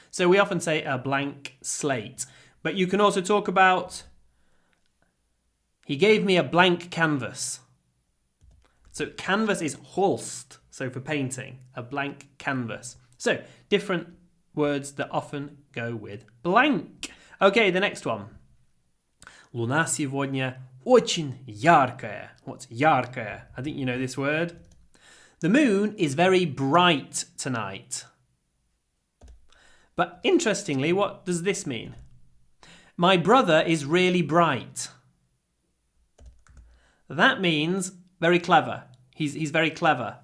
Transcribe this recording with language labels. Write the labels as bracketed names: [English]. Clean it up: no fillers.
[English] So we often say a blank slate. But you can also talk about, he gave me a blank canvas. So canvas is holst. So for painting, a blank canvas. So different words that often go with blank. Okay, the next one. [Russian] Луна сегодня очень яркая. [English] What's яркая? I think you know this word. The moon is very bright tonight. But interestingly, what does this mean? My brother is really bright. That means very clever. He's very clever.